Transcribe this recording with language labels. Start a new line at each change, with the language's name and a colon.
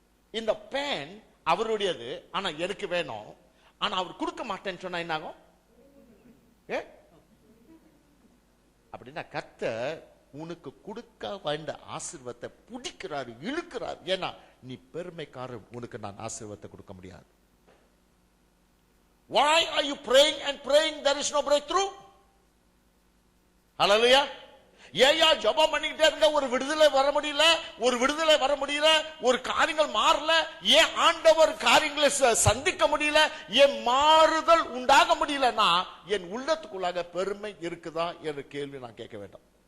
Tamil: இந்த பேன் அவருடையது, ஆனா எனக்கு வேணும். ஆனா அவர் கொடுக்க மாட்டேன்னு சொன்னா என்ன ஆகும்? அப்படின்னா கர்த்தர் உனக்கு கொடுக்க வேண்ட ஆசீர்வாதத்தை பிடிக்கிறாரு, இழுக்கிறார். ஏன்னா நீ பெருமைக்காரன், உனக்கு நான் ஆசீர்வாதத்தை கொடுக்க முடியாது.
English: Why are you praying and praying there is no breakthrough? Hallelujah.
Tamil: ஏயா ஜெபம் பண்ணிக்கிட்டே இருக்க, ஒரு விடுதலை வர முடியல, ஒரு காரியங்கள் மாறல, ஏன் ஆண்டவர் காரியங்களை சந்திக்க முடியல, ஏன் மாறுதல் உண்டாக முடியலன்னா என் உள்ளத்துக்குள்ளாக பெருமை இருக்குதா என்ற கேள்வி நான் கேட்க வேண்டாம்.